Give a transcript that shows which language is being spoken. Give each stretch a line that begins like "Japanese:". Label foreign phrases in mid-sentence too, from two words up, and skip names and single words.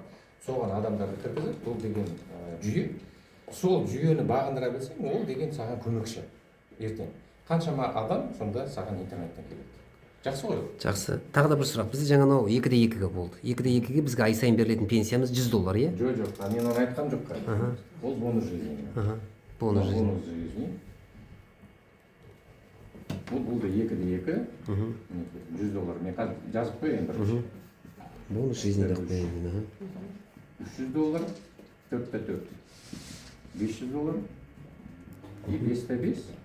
Kazakh: Соған адамдарды кіргізіп, бұл деген жүйе. Сол жүйені бағындыра білсең, ол деген саған көмекші. Ертең қаншама адам сонда саған интернеттен келеді. Жақсы ғой? Жақсы. Тағы да бір сұрақ. Бізде жаңа мынау 2-2-ге болды. 2-2-ге бізге ай сайын берілетін пенсиямыз $100, иә? Жоқ, мен оны айтқан жоқ. Ол
Russian: бонус жизни. Бонус жизни.
Kazakh: Бұл да 2-2. $100. Мен қазір жазып қойын бірінші.
Russian: Бонус жизни
Kazakh: деп қойын. $300, 4-4. $500 и 5-5.